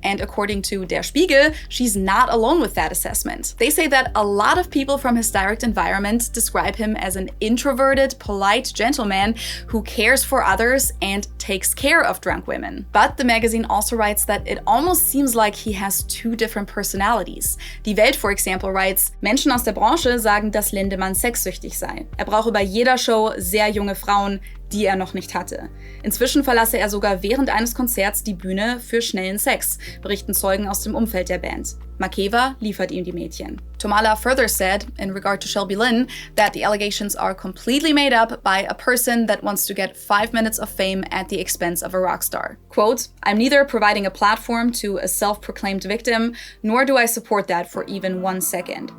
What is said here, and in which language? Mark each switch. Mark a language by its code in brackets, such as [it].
[en] And according to Der Spiegel, she's not alone with that assessment. They say that a lot of people from his direct environment describe him as an introverted, polite gentleman who cares for others and takes care of drunk women. But the magazine also writes that it almost seems like he has 2 different personalities. [de] Die Welt, [en] for example, writes, [de] Menschen aus der Branche sagen, dass Lindemann sexsüchtig sei. Er brauche bei jeder Show sehr junge Frauen, die er noch nicht hatte. Inzwischen verlasse er sogar während eines Konzerts die Bühne für schnellen Sex, berichten Zeugen aus dem Umfeld der Band. Makeva liefert ihm die Mädchen. [en] Tomala further said, in regard to Shelby Lynn, that the allegations are completely made up by a person that wants to get 5 minutes of fame at the expense of a rock star. Quote, I'm neither providing a platform to a self-proclaimed victim, nor do I support that for even 1 second.